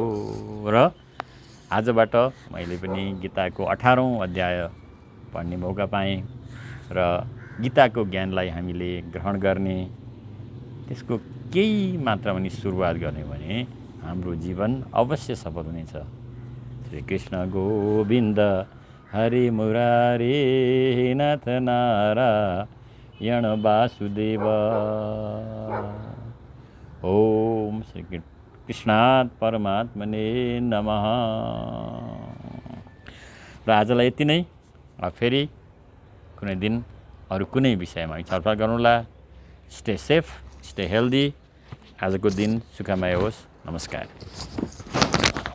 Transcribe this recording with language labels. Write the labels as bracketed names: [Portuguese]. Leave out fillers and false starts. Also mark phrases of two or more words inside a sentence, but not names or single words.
[Nepali] र आजबाट मैले पनि गीताको 18औं अध्याय पढ्ने मौका पाएँ र गीताको ज्ञानलाई हामीले ग्रहण गर्ने, त्यसको केही मात्रामा पनि सुरुवात गर्ने भने हाम्रो जीवन अवश्य सफल हुनेछ। [Sanskrit] श्री कृष्ण गोविन्द हरे मुरारे नाथ नारायण वासुदेव। ओम श्री कृष्णात् परमात्मने नमः। [Nepali] र आजलाई यति नै। फेरि कुनै दिन अरू कुनै विषयमा छलफल गरौँला। [English] stay safe, stay healthy. [Nepali] आजको दिन सुखमय होस्। नमस्कार।